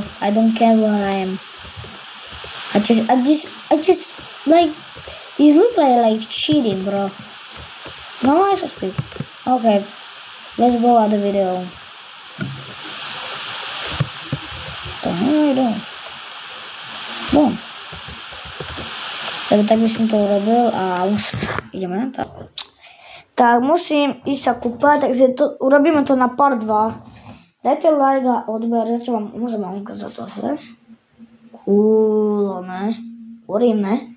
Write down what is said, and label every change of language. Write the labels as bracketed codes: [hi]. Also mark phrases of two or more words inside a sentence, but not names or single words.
[en] I don't care where I am. I just like. It looks like cheating, bro. No, I should speak. Okay, let's go at the video. What the hell are you doing? Boom. [sk] Lebo tak by som to urobil a ideme na to. Tak, musím ísť sa kúpať, takže urobíme to na part 2. Dajte like a odber, môžem vám ukázať to zle. Cool, ne? Uríne.